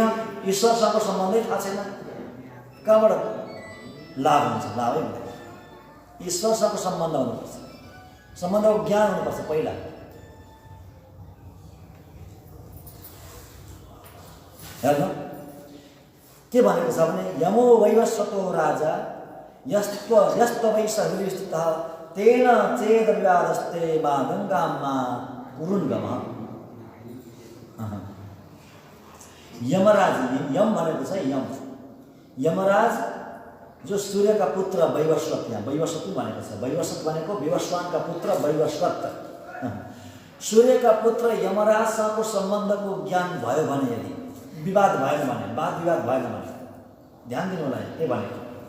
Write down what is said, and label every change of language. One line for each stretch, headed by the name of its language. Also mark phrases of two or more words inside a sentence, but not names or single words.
Nepali: ईश्वरसँगको सम्बन्धै थाहा छैन, कहाँबाट लाभ हुन्छ? लाभै हुँदैन। ईश्वरसँगको सम्बन्ध हुनुपर्छ, सम्बन्धको ज्ञान हुनुपर्छ पहिला। हेर्नु के भनेको छ भने
Sanskrit: यमो वैवस्वतो राजा यस्त वै सहृष्टितः तेन चेद व्यादस्ते मा गङ्गामा कुरुन्गमः।
Nepali: यमराज, यम भनेको छ यम, यमराज जो सूर्यका पुत्र वैवस्वत, यहाँ वैवस्वत भनेको छ। वैवस्वत भनेको विवस्वानका पुत्र वैवस्वत। सूर्यका पुत्र यमराजसँगको सम्बन्धको ज्ञान भयो भने, यदि विवाद भएन भने, वाद विवाद भएन भने, ध्यान दिनु होला के भनेको।